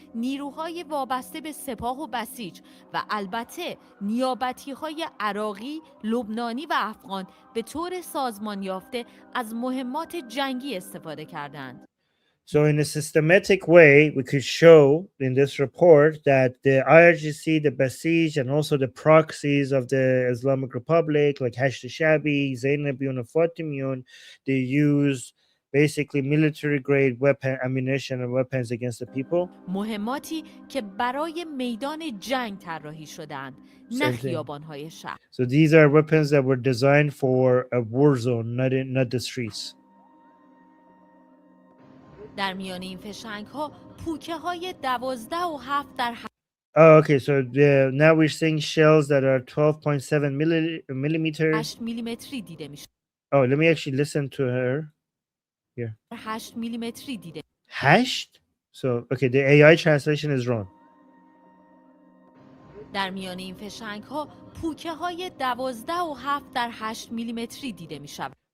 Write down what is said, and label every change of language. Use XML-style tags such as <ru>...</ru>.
<fa>نیروهای وابسته به سپاه و بسیج و البته نیابتی‌های عراقی، لبنانی و افغان به طور سازمان یافته از مهمات جنگی استفاده کردند.</fa> <en>So in a systematic way, we could show in this report that the IRGC, the Basij, and also the proxies of the Islamic Republic, like Hashd Shabi, Zainabiyun, and Fatimiyun, they use basically military-grade weapon, ammunition, and weapons against the people.</en> <fa>مهماتی که برای میدان جنگ طراحی شدند، نه خیابان‌های شهر.</fa> <en>So these are weapons that were designed for a war zone, not the streets.</en> <fa>در میان این فشنگ‌ها پوکه‌های 12 و 7 در</fa> <en>Oh, okay. So now we're seeing shells that are 12.7 millimeters.</en> <fa>8 میلیمتری دیده میشه.</fa> <en>Oh, let me actually listen to her. Here.</en> <fa>8 میلیمتری دیده.</fa> <en>Hashed? So, okay, the AI translation is wrong.</en> <fa>در میان این فشنگ‌ها پوکه‌های 12 و 7 در 8 میلیمتری دیده می‌شود.</fa>